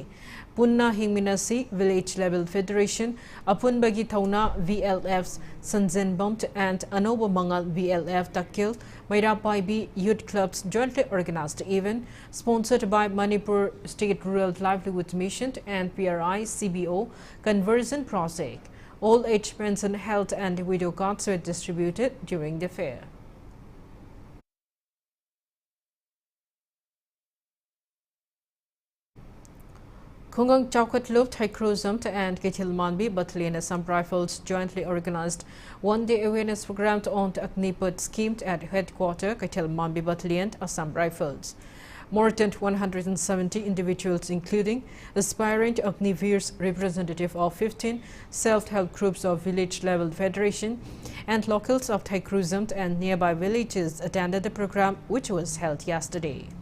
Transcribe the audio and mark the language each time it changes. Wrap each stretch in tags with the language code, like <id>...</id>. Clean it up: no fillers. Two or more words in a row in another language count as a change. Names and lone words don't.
<mni>Punna Hingminasi</mni> <en>Village Level Federation, Apunbagi Thauna VLFs, Sanzen Bumt and Anoba Mangal VLF Takil, Mairapai B Youth Clubs jointly organized the event, sponsored by Manipur State Rural Livelihood Mission and PRI CBO Conversion Project. All age pension, health and widow cards were distributed during the fair. Khungang Chowkat Loop, KANGUJAM and KANGUJAM Manbi Battalion Assam Rifles jointly organized one-day awareness program on the Agnipat scheme at headquarters KANGUJAM Manbi Battalion Assam Rifles. More than 170 individuals, including aspiring Agniveers, representative of 15 self-help groups of village-level federation, and locals of KANGUJAM and nearby villages attended the program, which was held yesterday.</en>